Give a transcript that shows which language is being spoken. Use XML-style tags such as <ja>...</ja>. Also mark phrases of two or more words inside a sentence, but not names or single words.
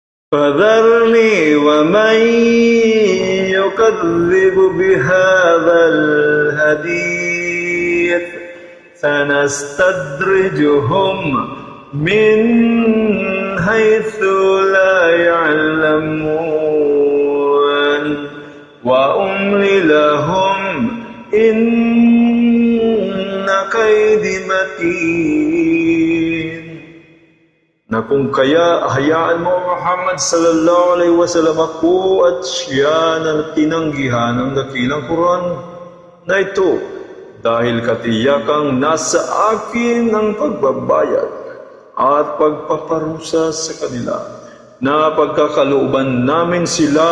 <ar>فذرني ومن يكذب بهذا الحديث سنستدرجهم من حيث لا يعلمون وأملي لهم إن كيدي متين.</ar> <tl>Na kung kaya hayaan mo Muhammad</tl> <ar>صلى الله عليه وسلم</ar> <tl>ako at siya na tinanggihan ng dakilang Quran na ito dahil katiyakang nasa akin ang pagbabayad at pagpaparusa sa kanila na pagkakalooban namin sila</tl>